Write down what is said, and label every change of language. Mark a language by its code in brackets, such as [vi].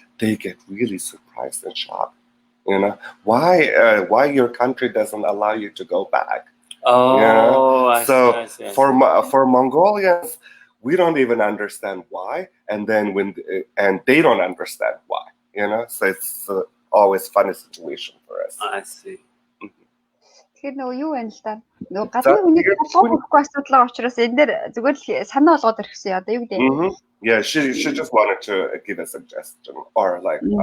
[en] They get really surprised and shocked. Why your country doesn't allow you to go back? I see. For Mongolians, we don't even understand why, and then and they don't understand why. So it's always funny situation for us. I see. [mn] Тэгэхээр нөгөө юу байна л да. Нөгөө гадны хүнийг болохгүй асуудал учраас энэ дээр зүгээр л санаа болгоод ирсэн. Одоо юу гэдэг. [en] Yeah, she just wanted to give a suggestion or like